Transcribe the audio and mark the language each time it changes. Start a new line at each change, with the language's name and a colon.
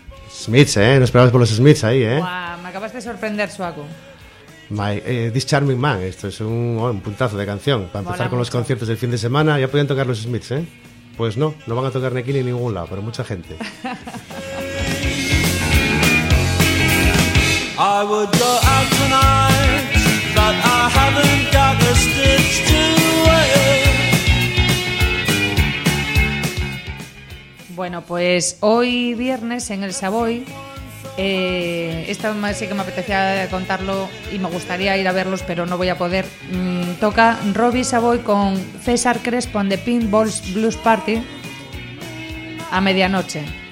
Spanish: Smiths, ¿eh? No esperabas por los Smiths ahí, ¿eh? Wow, me acabas de sorprender, Suaco. This Charming Man, esto es un puntazo de canción. Para empezar con los conciertos del fin de semana, ya podían tocar los Smiths, ¿eh? Pues no van a tocar ni aquí ni en ningún lado, pero mucha gente.
English: I would go out tonight, but I haven't got a stitch to wear.
Spanish: Bueno, pues hoy viernes en el Savoy, esta sí que me apetecía contarlo y me gustaría ir a verlos, pero no voy a poder. Toca Robbie Savoy con César Crespo en The Pinballs Blues Party a medianoche.